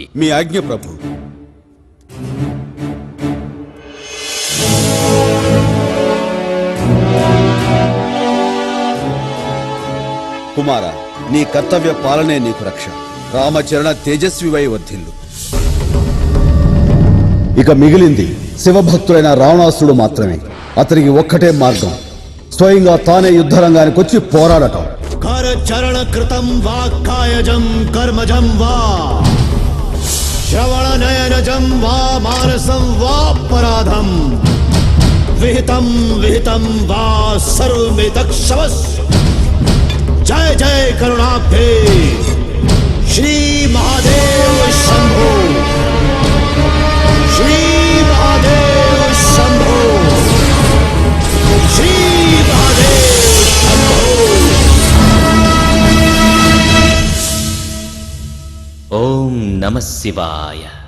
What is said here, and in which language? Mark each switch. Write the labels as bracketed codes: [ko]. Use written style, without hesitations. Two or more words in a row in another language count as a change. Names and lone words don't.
[te] మీ ఆజ్ఞ ప్రభు. కుమార, నీ కర్తవ్య పాలనే నీకు రక్ష. రామచరణ తేజస్వివై వర్ధిల్లు. ఇక మిగిలింది శివభక్తుడైన రావణాసుడు మాత్రమే. అతనికి ఒక్కటే మార్గం, స్వయంగా తానే యుద్ధరంగానికి వచ్చి పోరాడటం. [sa] करचरण कृतं वा कायजं कर्मजं वा श्रवण नयनजं वा मानसं वा पराधं विहितं विहितं वा सर्वमितक्षवस् जय जय करुणाब्धे श्री महादेव शंभो श्री महादेव शंभो श्री महादेव शंभो। ఓం నమః శివాయ.